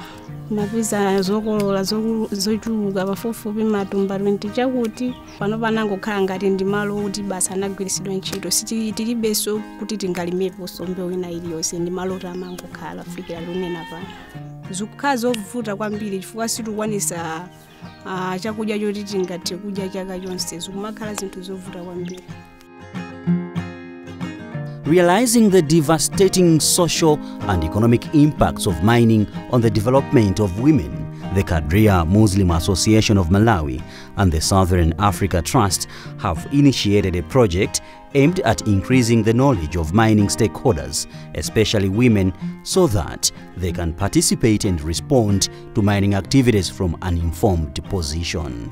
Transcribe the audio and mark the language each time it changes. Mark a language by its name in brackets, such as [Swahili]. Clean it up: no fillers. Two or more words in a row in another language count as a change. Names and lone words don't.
[Nyanja] Mapeza zokolola zochuluka pafupifupi matumba 20 chakuti pano panangokhala ngati ndi malo kuti basa anagwiritsidwa ntchito. Sitilibenso kuti tingalimepo mbewu ina iliyonse, ndi malo tamangokhala kufikira lunena pano. Zikukhala zovuta kwambiri chifukwa sitikwanisa chakudya choti tingathe kudya chaka chonse. Zikumakhala zinthu zovuta kwambiri. [English] Realizing the devastating social and economic impacts of mining on the development of women, the Qadria Muslim Association of Malawi and the Southern Africa Trust have initiated a project aimed at increasing the knowledge of mining stakeholders, especially women, so that they can participate and respond to mining activities from an informed position.